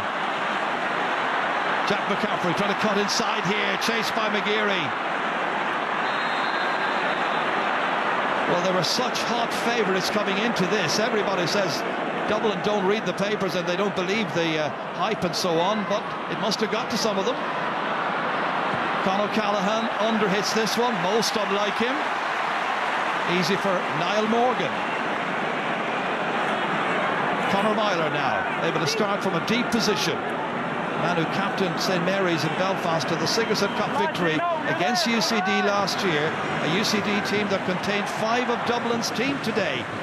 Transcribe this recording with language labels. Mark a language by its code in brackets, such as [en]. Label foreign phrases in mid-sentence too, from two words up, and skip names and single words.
[en] Jack McCaffrey trying to cut inside here, chased by McGeary. Well, there were such hot favourites coming into this. Everybody says Dublin don't read the papers and they don't believe the hype and so on, but it must have got to some of them. Conor Callaghan underhits this one, most unlike him. Easy for Niall Morgan. Conor Myler now, able to start from a deep position. Man who captained St Mary's in Belfast to the Sigerson Cup victory against UCD last year, a UCD team that contained 5 of Dublin's team today.